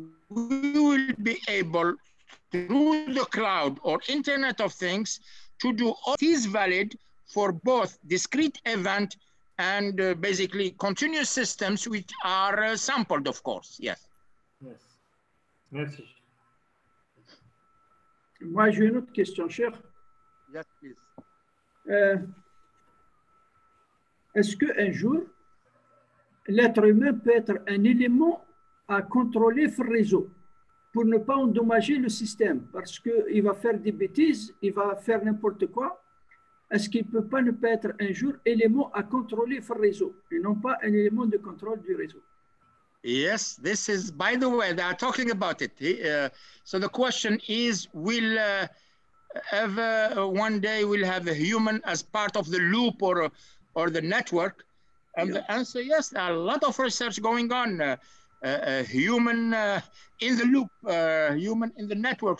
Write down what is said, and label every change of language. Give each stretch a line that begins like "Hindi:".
English: we will be able, through the cloud or Internet of Things, to do all these valid for both discrete event and basically continuous systems which are sampled, of course. Yes. Yes.
French: Merci. Moi, j'ai une autre question, cher.
English: Yes, please.
French: Est-ce qu'un jour, l'être humain peut être un élément à contrôler sur le réseau pour ne pas endommager le système? Parce qu'il va faire des bêtises, il va faire n'importe quoi. Est-ce qu'il ne peut pas être un jour élément à contrôler sur le réseau et non pas un élément de contrôle du réseau?
English: Yes, this is, by the way, they are talking about it. So the question is, will ever one day we'll have a human as part of the loop or the network? And the answer, yes, there are a lot of research going on. Human in the loop, human in the network.